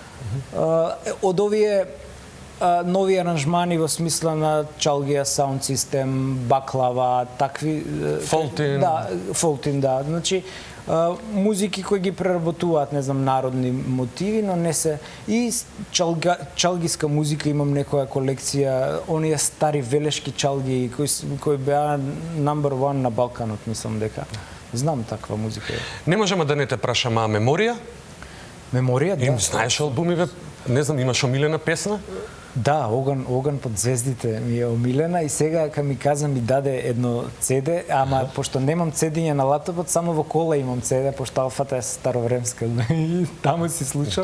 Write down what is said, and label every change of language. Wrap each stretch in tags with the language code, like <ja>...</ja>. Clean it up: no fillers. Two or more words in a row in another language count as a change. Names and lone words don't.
<mk>Од овие нови аранжмани во смисла на Чалгија Sound System, Баклава, такви... Фолтин. Да, Фолтин, да. Значи, музики кои ги преработуваат, не знам, народни мотиви, но не се... И чалгиска музика, имам некоја колекција, оние стари велешки чалги, кои беа</mk> <en>number one</en> <mk>на Балканот, мислам дека. Знам таква музика. Не можеме да не те прашаме, а меморија? Меморија, да. Знаеш албумиве? Не знам, имаш омилена песна? Да, Оган под звездите ми е омилена и сега кога ми каза ми даде едно CD, ама пошто немам цедиње на лаптопот, само во кола имам CD, пошто алфата е старовремска и таму си слушал.</mk>